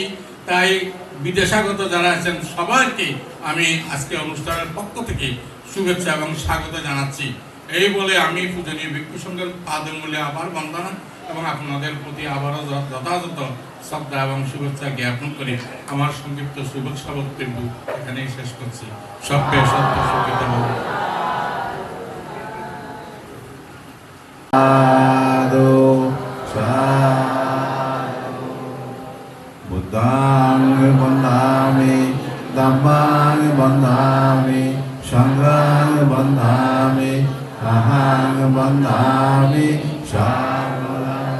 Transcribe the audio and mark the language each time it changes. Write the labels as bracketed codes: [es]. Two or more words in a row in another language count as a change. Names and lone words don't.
[bn] তাই বিদেশাগত যারা আছেন সবাইকে আমি আজকে অনুষ্ঠানের পক্ষ থেকে শুভেচ্ছা এবং স্বাগত জানাচ্ছি। এই বলে আমি পূজনীয় ভিক্ষু সংঘের পাদমূলে আবার বন্দনা এবং আপনাদের প্রতি আবারও যথাযথ শ্রদ্ধা এবং শুভেচ্ছা জ্ঞাপন করে আমার সংক্ষিপ্ত শুভেচ্ছা বক্তব্য এখানেই শেষ করছি। [pi] সবকে সত্য সুখিত হোক। Buddhang bandhami, Dhammang bandhami, Sanghang bandhami, Ahang bandhami, Shangalang.